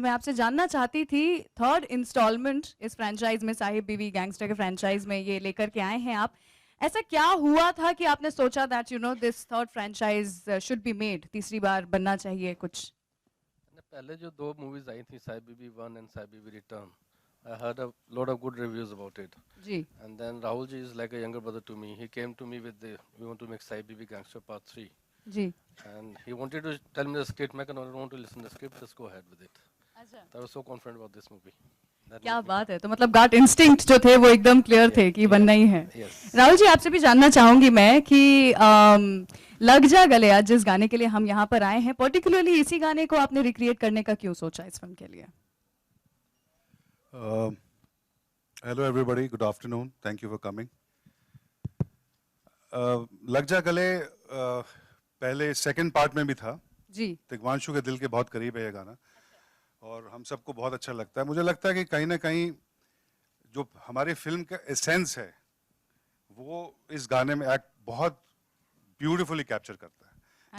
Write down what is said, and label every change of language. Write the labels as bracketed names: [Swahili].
[Hindi] मैं आपसे जानना चाहती थी, थर्ड इंस्टॉलमेंट इस फ्रेंचाइज में, साहिब बीवी गैंगस्टर के फ्रेंचाइज में ये लेकर के आए हैं आप. ऐसा क्या हुआ था कि आपने सोचा [English] that this third franchise should be made, [Hindi] तीसरी बार बनना चाहिए कुछ? पहले जो दो मूवीज आई थी, साहिब बीवी 1 एंड साहिब बीवी return, [English] I heard a lot of good reviews about it. [Hindi] Ji. [English] And then Rahul ji is like a younger brother to me. He came to me with we want to make Sai Bibi Gangster Part 3. [Hindi] Ji. [English] And he wanted to tell me the script. I don't want to listen to the script. Just go ahead with it. [Hindi] अच्छा. [English] I was so confident about this movie. [Hindi] क्या बात है. तो मतलब गट instinct जो थे वो एकदम क्लियर थे कि बनना ही है. राहुल जी, आपसे भी जानना चाहूंगी मैं कि लग जा गले, आज जिस गाने के लिए हम यहाँ पर आए हैं, पर्टिकुलरली इसी गाने को आपने रिक्रिएट करने का क्यों सोचा इस फिल्म के लिए? [English] Hello everybody, good afternoon. Thank you for coming. [Hindi] लग जा गले पहले सेकंड पार्ट में भी था जी. तिग्मांशु के दिल के बहुत करीब है ये गाना और हम सबको बहुत अच्छा लगता है. मुझे लगता है कि कहीं ना कहीं जो हमारी फिल्म का एसेंस है वो इस गाने में बहुत ब्यूटीफुली कैप्चर करता है.